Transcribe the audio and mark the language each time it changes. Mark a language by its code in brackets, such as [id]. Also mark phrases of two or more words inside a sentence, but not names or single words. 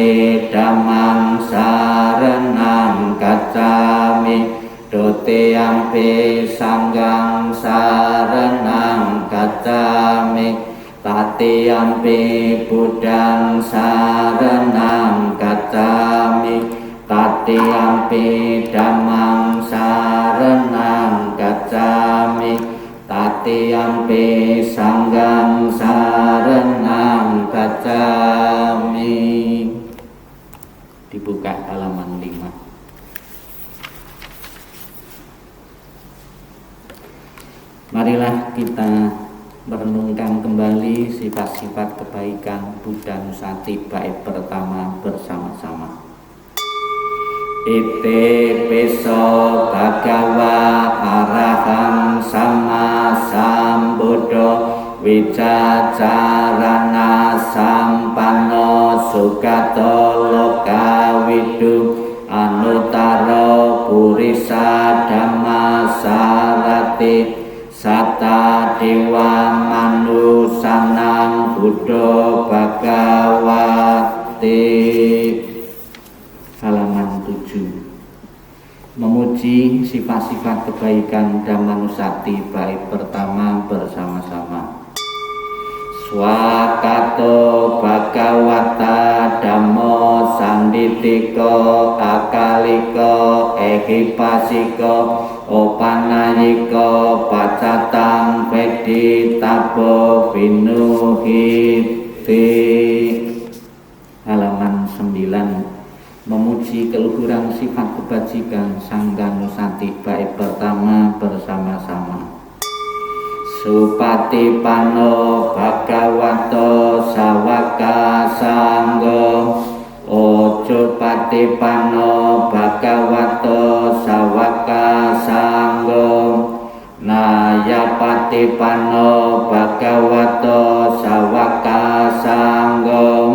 [pi] Dhammang saranang gacchami, Dutiyampi Sanghang saranang gacchami, Tatiyampi Buddhang saranang gacchami, Tatiyampi Dhammang saranang gacchami, Tatiyampi Sanghang saranang gacchami. [id] Dibuka halaman 5. Marilah kita merenungkan kembali sifat-sifat kebaikan Buddha Nusati bait pertama bersama-sama. [pi] Ite peso bhagawa arahang sama sambuddho wicacarana sampanno sugato lokawidu anutaro purisa dhamma sarati Sata Dewa Manusanang Buddha Bhagawati. [id] Halaman 7. Memuji sifat-sifat kebaikan Dhammanusati bait pertama bersama-sama. [pi] Swakato Bhagawata Dhammo Sanditiko Akaliko Ehipasiko Opanayiko Pacatang Vedi Tabo Vinuhiti. [id] Halaman 9. Memuji keluhuran sifat kebajikan Sangha Nusati bait pertama bersama-sama. [pi] Supatipano Bhagavato Sawaka Sangho, Ojo patipano Bhagavato Sawaka Sangho, Naya patipano Bhagavato Sawaka Sangho,